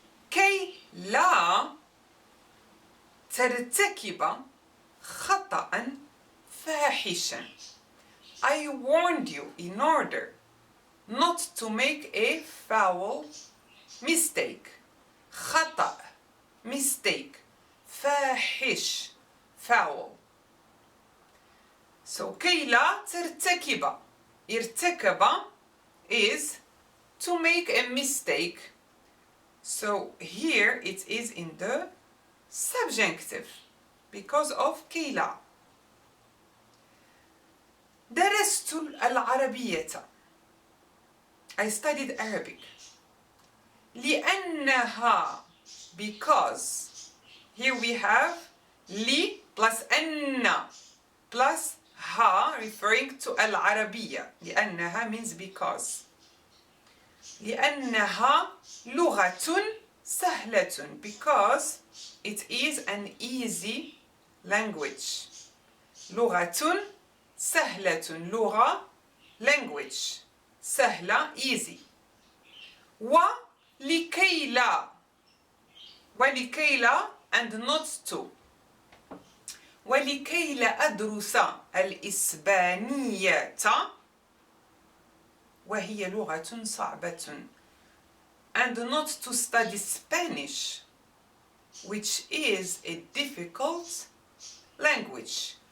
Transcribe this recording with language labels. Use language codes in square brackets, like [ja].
[ar] كي لا ترتكب خطأ فاحشا. [en] I warned you in order not to make a foul mistake. خطأ, mistake. فاحش, foul. So [ar] كي لا ترتكب. [en] ارتكب is to make a mistake. So here it is in the subjunctive because of كي لا. [ar] درست العربية. [en] I studied Arabic. لأنها, because. Here we have li plus anna plus ha referring to al-Arabiya. لأنها means because. [ar] لأنها لغة سهلة, [en] because it is an easy language. [ar] لغة سهلة, لغة, language. [en] سهلة, easy. [ar] ولكي لا, ولكي لا [en] and not to. [ar] ولكي لا أدرس الإسبانية وهي لغة صعبة, [en] and not to study Spanish, which is a difficult language.